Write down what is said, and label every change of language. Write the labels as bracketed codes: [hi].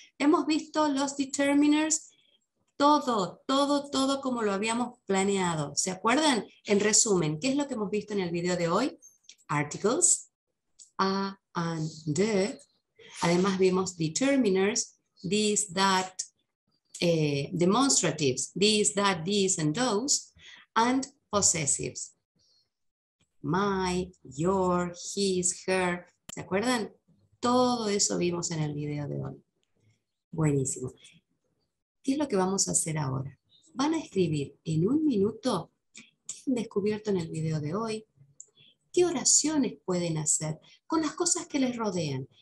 [es] Hemos visto los determiners, todo como lo habíamos planeado. ¿Se acuerdan? En resumen, ¿qué es lo que hemos visto en el video de hoy? [en] Articles, a, and, the. [es] Además vimos [en] determiners, these, that, demonstratives, these, that, these, and those, and possessives. My, your, his, her. [es] ¿Se acuerdan? Todo eso vimos en el video de hoy. Buenísimo. ¿Qué es lo que vamos a hacer ahora? Van a escribir en un minuto qué han descubierto en el video de hoy, qué oraciones pueden hacer con las cosas que les rodean.